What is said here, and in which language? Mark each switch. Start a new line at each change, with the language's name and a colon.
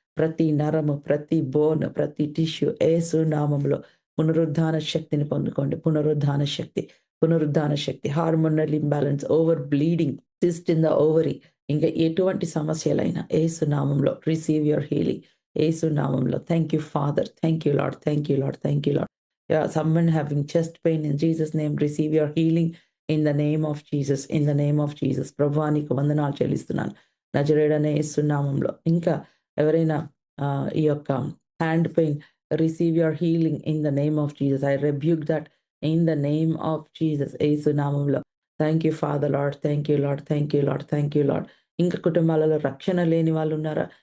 Telugu: ప్రతి నరము, ప్రతి బోన్, ప్రతి టిష్యూ యేసు నామంలో పునరుద్ధాన శక్తిని పొందుకోండి. పునరుద్ధాన శక్తి, పునరుద్ధాన శక్తి. Hormonal imbalance, over bleeding, cyst in the ovary, ఇంకా ఎటువంటి సమస్యలైనా యేసు నామంలో
English: Receive your healing.
Telugu: యేసు నామంలో.
English: Thank you father. Thank you lord. Thank you lord. Thank you lord. Someone having chest pain in Jesus name, receive your healing in the name of Jesus. In the name of Jesus.
Telugu: ప్రభువా నీకు వందనాలు చెల్లిస్తున్నాను. నజరేయుడైన యేసు నామంలో. ఇంకా ఎవరైనా ఈ యొక్క
English: Hand pain, receive your healing in the name of Jesus. I rebuke that in the name of Jesus.
Telugu: యేసు నామంలో.
English: Thank you father lord. Thank you lord. Thank you lord. Thank you lord.
Telugu: ఇంకా కుటుంబాలలో రక్షణ లేని వాళ్ళు ఉన్నారా?